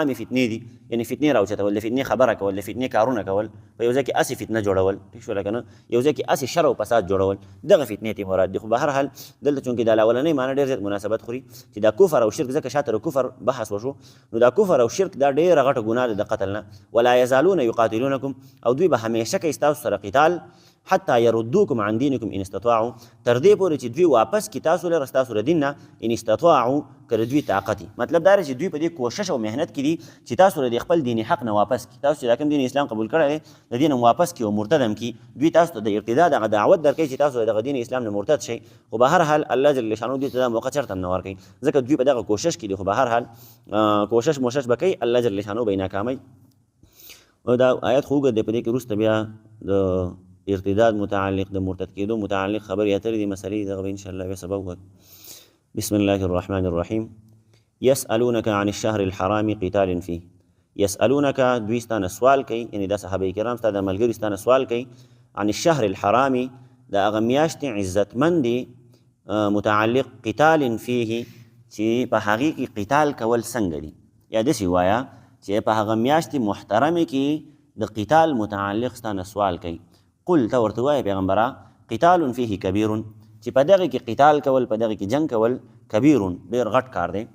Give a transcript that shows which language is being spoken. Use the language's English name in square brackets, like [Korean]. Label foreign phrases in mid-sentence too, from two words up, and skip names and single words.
[Pashto] عامې فتنې دي یعنی فتنې راوچتول د فتنې خبره کول د فتنې کارونه کول په یو ځای کې هسې فتنه جوړول ټیک شوله که نه یو ځای کې هسې شر او فساد جوړول دغه فتنې ته مراد دي خو به هر حال دلته چونکې دا اولنۍ معنی ډېر زیات مناسبت خوري چې دا کفر او شرک ځکه شاته د کفر بحث وشو نو دا کفر او شرک دا ډېره غټه ګناه ده د قتل نه [Arabic] ولا یزالون یقاتلونکم [Pashto] او دوی به همیشه کوي ستاسو سره قتال [Arabic] حتی یردوکم عن دینکم ان استطاعوا، [Pashto] تر دې پورې چې دوی واپس کړي تاسو لره ستاسو له دین نه، [Arabic] ان استطاعوا [Pashto] که د دوی طاقت وي. مطلب دا دی چې دوی په دې کوشش او محنت کې دي چې تاسو له خپل دیني حق نه واپس کړي. تاسو چې دا کوم دین اسلام قبول کړی دی د دین واپس کړي او مرتد هم کړي، دوی تاسو ته د ارتداد هغه دعوت درکوي چې تاسو دغه دین اسلام نه مرتد شئ. خو به هر حال الله جل شانو دوی ته دا موقع چېرته هم نه ورکوي، ځکه دوی په دغه کوشش کې دي. خو به هر حال کوشش به کوي، الله جل شانو به یې ناکاموي. او دا آیت خو اوږد دی، په دې کې وروسته بیا د ارتداد متعلق د مرتد کېدو متعلق خبرې اترې دي مسلې دغه به انشاءالله بیا سبب وکړو. [Arabic] بسم الله الرحمن الرحیم. یسألونک عن الشهر الحرام قتال فیه. [Pashto] یسألونک دوی ستانه سوال کوي، یعنی دا صحابه کرام ستا د ملګري ستانه سوال کوي [Arabic] عن الشهر الحرام [Pashto] د هغه میاشتې عزتمندې متعلق [Arabic] قتال فیه [Pashto] چې په هغې کې قتال کول څنګه دي، یا داسې وایه چې په هغه میاشتې محترمې کې د قتال متعلق ستانه سوال کوي. قل ته ورته وایه پیغمبره [Arabic] قتال فیه کبیر، [Pashto] چې په دغې کې قتال کول، په دغې کې جنګ کول کبیر ډېر غټ کار دی.